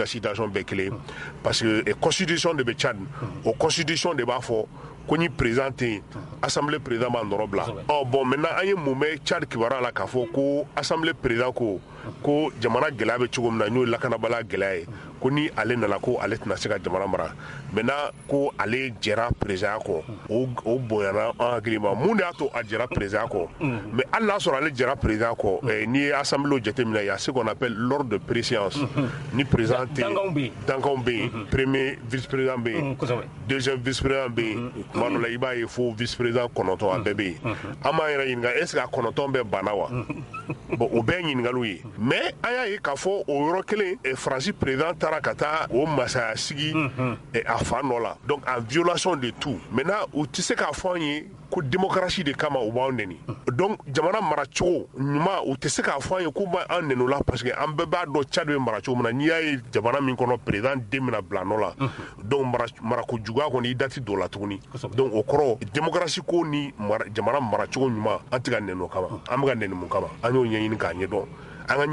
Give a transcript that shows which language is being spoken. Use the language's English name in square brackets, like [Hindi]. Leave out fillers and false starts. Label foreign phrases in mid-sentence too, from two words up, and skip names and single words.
[Bambara] situation bɛɛ kelen [French] parce que constitution [Bambara] de bɛ Tchad o constitution de b'a fɔ ko ni président tɛ yen [French] assemblée président [Bambara] b'a nɔrɔ bila bon maintenant an ye mun mɛn Tchad kibaruya la k'a fɔ ko [French] assemblée président [Bambara] ko ko jamana gɛlɛya bɛ cogo min na n'o ye lakanabaliya gɛlɛya ye ko ni ale nana ko ale tɛna se ka jamana mara maintenant ko ale jɛra président kɔ o bonyana an hakili ma mun de y'a to a jɛra président kɔ mais hali n'a sɔrɔ ale jɛra président kɔ n'i ye assemblée jateminɛ [French] il y a ce qu'on appelle l'ordre de préséance [Bambara] ni président tɛ dankanw bɛ yen [French] premier vice président [Bambara] bɛ yen [French] deuxième vice président [Bambara] bɛ yen tuma dɔ la i b'a ye fo [French] vice président 9 [Bambara] a bɛɛ bɛ yen an b'an yɛrɛ ɲininka [French] est ce que [Bambara] a 9 bɛɛ banna wa bon o bɛɛ ye ɲininkaliw ye mais an y'a ye k'a fɔ o yɔrɔ kelen faransi président taara ka taa o masaya sigi a fa nɔ la donc [French] en violation de tout [Bambara] maintenant u tɛ se k'a fɔ an ye ko démocratie de kama u b'anw neni donc jamana maracogo ɲuman u tɛ se k'a fɔ an ye k'u b'an neni o la parce que an bɛɛ b'a dɔn Tchad bɛ mara cogo min na n'i y'a ye jamana min kɔnɔ président den bɛna bila nɔ la donc marako juguya kɔni i dati don o la tuguni donc o kɔrɔ démocratie ko ni jamana maracogo ɲuman an tɛ ka neni o kama an bɛ ka neni mun kama an y'o ɲɛɲini k'a ɲɛdɔn an ka